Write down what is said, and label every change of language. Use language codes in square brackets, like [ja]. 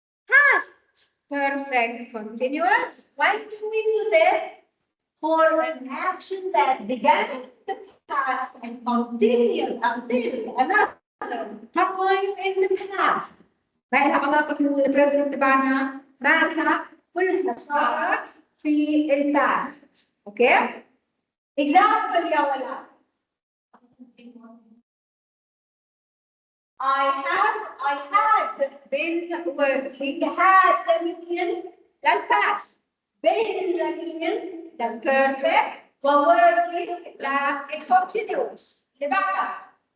[en] Past perfect continuous. When do we use it? For an action that began in the past and continued until another time in the past. [ar] ما لها علاقة في البريزنت تبعنا، ما لها، كلها صارت في الباست. اوكي؟ example يا ولاد. [en] I had been working, had [ar] لمين للpast. Been لمين للperfect وworking للcontinuous. اللي بعدها.